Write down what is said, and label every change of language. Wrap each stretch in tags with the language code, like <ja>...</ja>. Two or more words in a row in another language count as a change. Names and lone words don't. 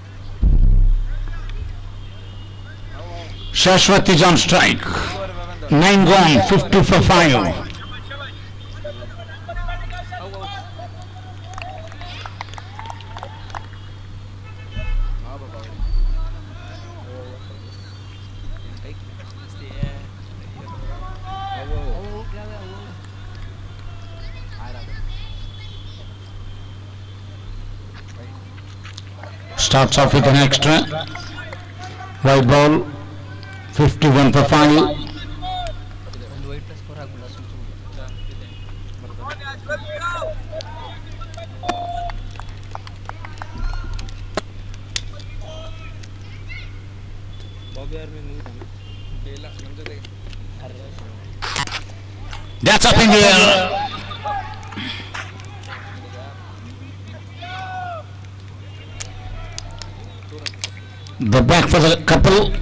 <en>Shashwat is on strike. 9 gone. 50 for 5.</en> <hi>हाँ पापा</hi> <en>Starts off with an extra. White ball. 51 for 5.</en> <kn>ಒಂದು</kn> <en>white plus</en> <kn>4 ಹಾಕ್ಬಿಡ</kn> <hi>बॉबी यार में नहीं था ना बेला नंबर देख</hi> <en>That's up in the air. The back for the couple.</en>